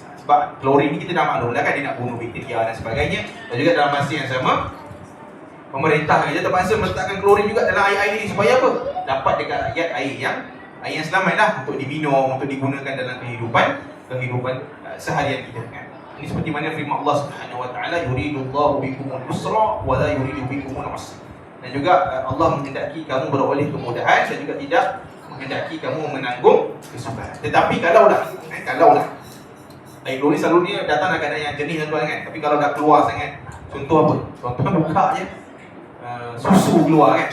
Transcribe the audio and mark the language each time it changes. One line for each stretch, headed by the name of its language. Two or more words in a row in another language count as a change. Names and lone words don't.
Malay: Sebab klorin ni kita dah maklum dah kan, dia nak bunuh bakteria dan sebagainya. Dan juga dalam masa yang sama, pemerintah saja terpaksa meletakkan klorin juga dalam air-air ini supaya apa? Dapat dekat rakyat air yang selamat lah untuk diminum, untuk digunakan dalam kehidupan seharian kita kan. Ini seperti mana firman Allah
Arabic: سبحانه وتعالى يريد الله بكم اليسر ولا يريد بكم العسر.
Malay: Dan juga Allah menghendaki kamu beroleh kemudahan dan juga tidak menghendaki kamu menanggung kesukaran. Tetapi kalaulah air klorin selalu dia datang dalam keadaan yang jernih tuan kan. Tapi kalau dah keluar sangat, contoh apa? Contohnya buka je susu keluar kan.